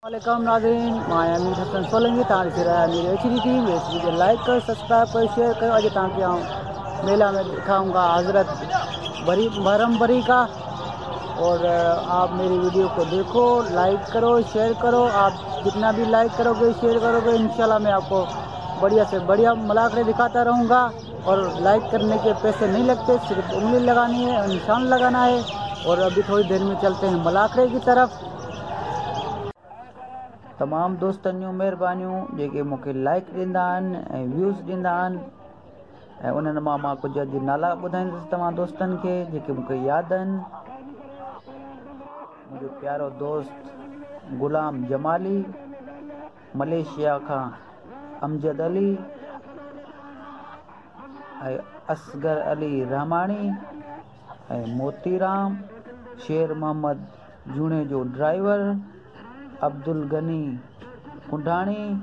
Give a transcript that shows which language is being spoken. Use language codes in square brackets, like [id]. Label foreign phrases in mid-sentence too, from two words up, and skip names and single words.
[sd] वालेकुम नाज़रीन, मां मीरहसन सोलंगी तव्हां ॾिसी रहिया मेरी एचडी टीवी। [hi] इस वीडियो लाइक करो, सब्सक्राइब करो, शेयर करो। [sd] अॼु तव्हांखे आउं मेला में [hi] दिखाऊंगा हजरत बारम बरी का। और आप मेरी वीडियो को देखो, लाइक करो, शेयर करो। आप जितना भी लाइक करोगे, शेयर करोगे, इंशाल्लाह मैं आपको बढ़िया से बढ़िया मलाखरे दिखाता रहूँगा। और लाइक करने के पैसे नहीं लगते, सिर्फ उंगली लगानी है और निशान लगाना है। और अभी थोड़ी देर में चलते हैं मलाखरे की तरफ। [sd] तमाम दोस्तनि जूं महिरबानियूं जेके मूंखे लाइक ॾींदा आहिनि ऐं व्यूज़ ॾींदा आहिनि, ऐं उन्हनि मां कुझु अॼु नाला ॿुधाईंदुसि तव्हां दोस्तनि खे जेके मूंखे यादि आहिनि। मुंहिंजो प्यारो दोस्त गुलाम जमाली, मलेशिया खां अमजद अली, ऐं असगर अली रहमानी, ऐं मोतीराम, शेर मोहम्मद जूणे जो ड्राइवर, अब्दुल गनी कुंडाणी,